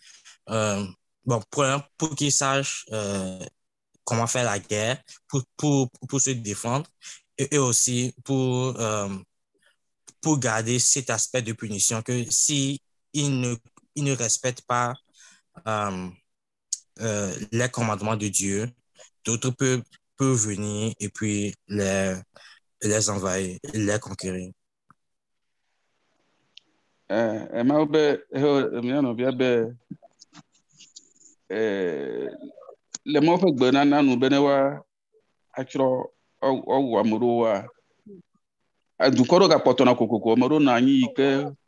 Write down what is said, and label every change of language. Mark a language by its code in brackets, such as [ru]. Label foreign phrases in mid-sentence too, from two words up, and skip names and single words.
[fr] pour qu'ils sachent comment faire la guerre, pour se défendre et aussi pour garder cet aspect de punition que si ils ne respectent pas les commandements de Dieu, d'autres peuvent venir et puis les envahir, les conquérir. [ee] Mawu be mía nɔvia be le Mawu ƒe gbenana nu be ne woatsrɔ̃ woawu ame ɖewoa, dukɔ ɖewo gakpɔtɔna kokoko, ame ɖewo nɔ anyi yi ke